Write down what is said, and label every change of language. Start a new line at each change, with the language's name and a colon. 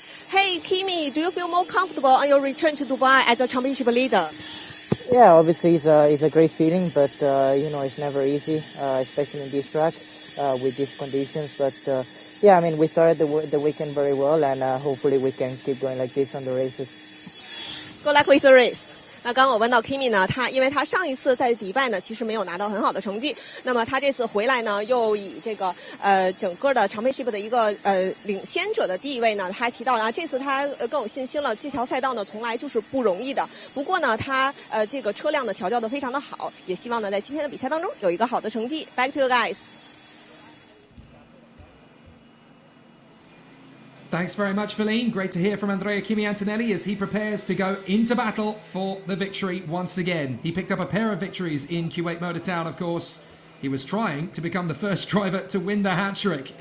English: Hey, Kimi, do you feel more comfortable on your return to Dubai as a championship leader? Yeah, obviously it's a great feeling, but you know, it's never easy, especially in this track with these conditions. But yeah, I mean, we started the weekend very well, and hopefully we can keep going like this on the races. Good luck with the race.
Chinese: 那刚刚我问到 Kimi 呢，因为他上一次在迪拜呢，其实没有拿到很好的成绩。那么他这次回来呢，又以这个整个的championship的一个领先者的地位呢，他还提到呢，这次他更有信心了。这条赛道呢，从来就是不容易的。不过呢，他这个车辆的调教的非常的好，也希望呢在今天的比赛当中有一个好的成绩。
English: Back to you guys. Thanks very much, Feline. Great to hear from Andrea Kimi Antonelli as he prepares to go into battle for the victory once again. He picked up a pair of victories in Kuwait Motor Town, of course. He was trying to become the first driver to win the hat-trick.